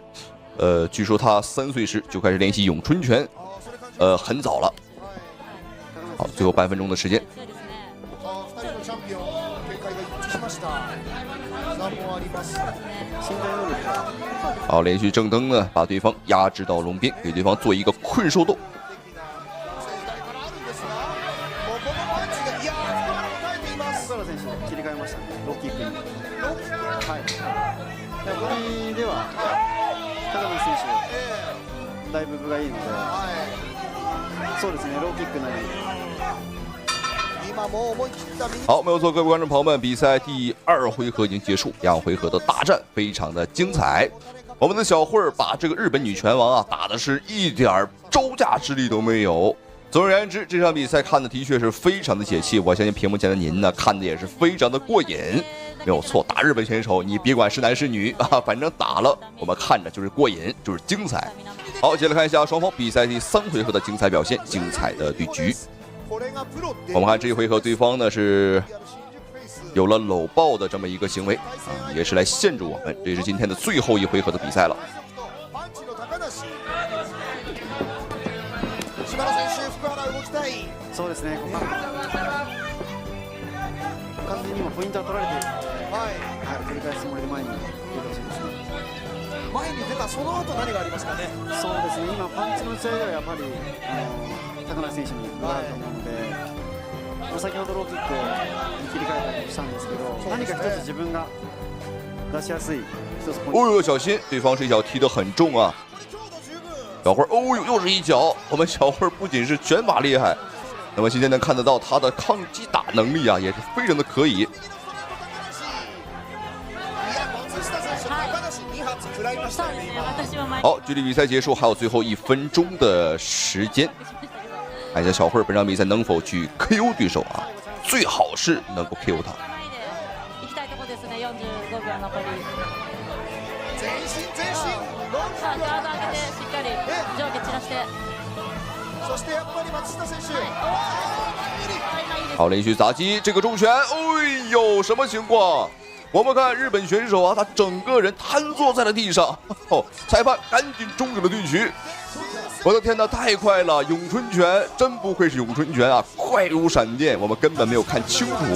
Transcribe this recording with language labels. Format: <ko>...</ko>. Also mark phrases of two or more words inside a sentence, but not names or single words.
<zh>据说他3岁时就开始练习咏春拳，很早了。好，最后半分钟的时间。好，连续正蹬呢，把对方压制到笼边，给对方做一个困兽斗。だいぶ分がいいので、そうですね、ローキックなり。好，没有错，各位观众朋友们，比赛第2回合已经结束，2回合的大战非常的精彩。我们的小慧把这个日本女拳王啊打的是一点招架之力都没有。总而言之，这场比赛看的的确是非常的解气，我相信屏幕前的您呢看的也是非常的过瘾。没有错，打日本选手，你别管是男是女啊，反正打了我们看着就是过瘾，就是精彩。好，接着看一下双方比赛第3回合的精彩表现，精彩的对局。我们看这一回合，对方呢是有了搂抱的这么一个行为啊，也是来限制我们。这是今天的最后一回合的比赛了。</zh> <ja>そうですね。完全に今ポイントは取られている。はい。繰り返すつもりで前に出てほしいですね。前に出たその後何がありますかね。そうですね。今パンチの打ち合いではやっぱり高梨選手に分があると思うので、先ほどローキックに切り替えたりしたんですけど、何か一つ自分が出しやすい一つポイント。</ja> <zh>哦呦，小心，对方这一脚踢得很重啊！小慧，哦呦，又是一脚。我们小慧不仅是拳法厉害。那么今天能看得到他的抗击打能力啊，也是非常的可以。好，距离比赛结束还有最后1分钟的时间，看一下小慧本场比赛能否去 KO 对手啊，最好是能够 KO 他。</zh> <ja>前進前進さあガード上げてしっかり上下散らして。そしてやっぱり松下選手。</ja> <zh>好，连续砸击这个重拳，哎呦，什么情况？我们看日本选手啊，他整个人瘫坐在了地上，哦，裁判赶紧终止了对局。我的天哪，太快了！咏春拳真不愧是咏春拳啊，快如闪电，我们根本没有看清楚。</zh>